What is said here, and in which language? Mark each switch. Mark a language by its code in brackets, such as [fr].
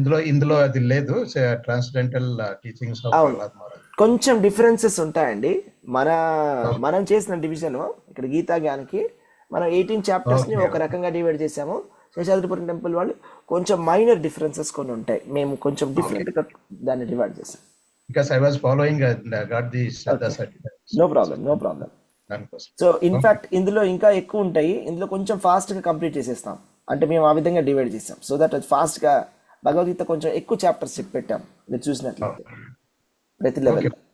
[te] ఇందులో అది లేదు, transcendental teachings of Prahlad Maharaj. కొంచెం డిఫరెన్సెస్ ఉంటాయండి. మనం చేసిన డివిజన్ ఇక్కడ గీతా జ్ఞానికి మనం 18 చాప్టర్స్ ని ఒక రకంగా డివైడ్ చేసాము. శేషాద్రిపురం టెంపుల్ వాళ్ళు కొంచెం మైనర్ డిఫరెన్సెస్ కొన్ని ఉంటాయి, మేము కొంచెం డిఫరెంట్ గా దాన్ని డివైడ్ చేసాం. [en] Because I was following and got the Shraddha certificate. No problem. [te] So in fact ఇందులో ఇంకా ఎక్కువ ఉంటాయి, ఇందులో కొంచెం ఫాస్ట్ గా కంప్లీట్ చేసేస్తాం. అంటే మేము ఆ విధంగా డివైడ్ చేసాం సో దట్ అది ఫాస్ట్ గా భగవద్గీత కొంచెం ఎక్కువ చాప్టర్స్ చెప్పి పెట్టాం మీరు చూసినట్లయితే ప్రతి లెవెల్.